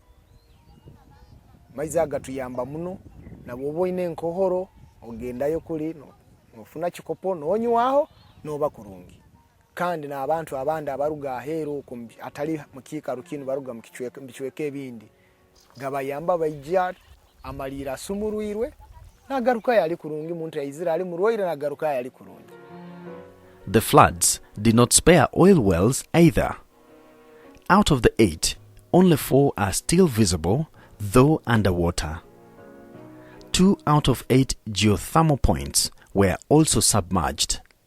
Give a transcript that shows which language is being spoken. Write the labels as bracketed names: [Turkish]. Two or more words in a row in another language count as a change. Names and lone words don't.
[Nyoro] maizaga tuyamba muno na bobo ine nkohoro ogendayo kuli nofuna kikopo nonywaho noba kurungi kandi na abantu abandi abaruga ahero atali mukika rukini baruga mukichweke ebindi gabayamba bayija amalira sumuruirwe nagaruka yali kurungi muntu yizira ali muroire nagaruka yali kurungi. [English] The floods did not spare oil wells either. Out of the 8, only 4 are still visible, though underwater. 2 out of 8 geothermal points were also submerged.